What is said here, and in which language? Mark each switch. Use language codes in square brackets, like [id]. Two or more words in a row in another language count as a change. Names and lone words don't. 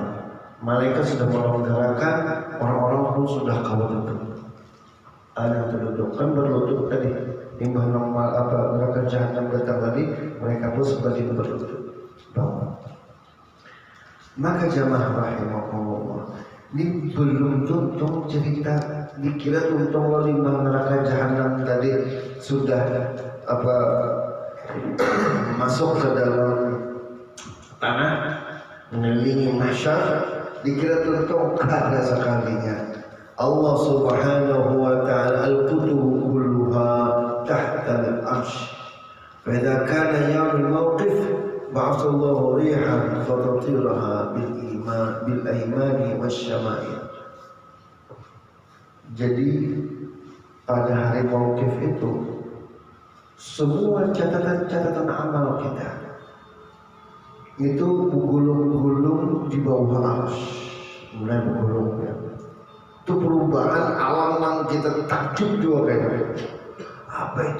[id] Malaikat sudah melonggarkan, orang-orang pun sudah kawal duduk. Ada terduduk kan berlutut tadi. Limbah normal neraka jahanam datang tadi, mereka pun seperti berlutut. Maka jamaah rahimahullah, ini belum tuntung cerita, dikira tuntung lo limbah neraka jahanam tadi sudah masuk ke dalam tanah mengelilingi mahsyar, dikira tentu ada sekalinya. [ar] الله سبحانه وتعالى الكتب كلها تحت العرش. فإذا كان يوم الموقف بعث الله ريحا فتطيرها بالأيمان والشمائل. [id] Jadi pada hari mauqif itu semua catatan-catatan amal kita itu bergulung-gulung di bawah arsy, mulai bergulung ya. Itu perubahan alam yang kita takjub juga kayak apa itu?